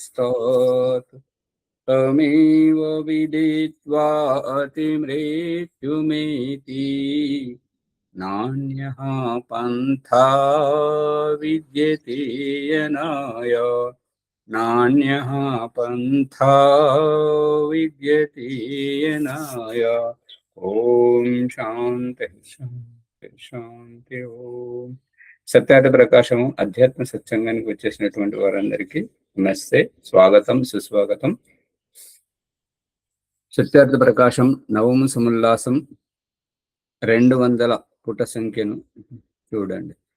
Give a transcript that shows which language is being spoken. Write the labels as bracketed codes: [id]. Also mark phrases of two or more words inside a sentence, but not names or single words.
[sa] पुरस्तात् तमेव विदित्वा अतिमृत्युमेति नान्यः पन्था विद्यते यनाय नान्यः पन्था विद्यते यनाय। ఓం శాంతి శాంతి శాంతి ఓం. [te] సత్యార్థ ప్రకాశము అధ్యాత్మ సత్సంగానికి వచ్చేసినటువంటి వారందరికీ నమస్తే, స్వాగతం, సుస్వాగతం. సత్యార్థ ప్రకాశం నవమ సముల్లాసం 200 పుట సంఖ్యను చూడండి.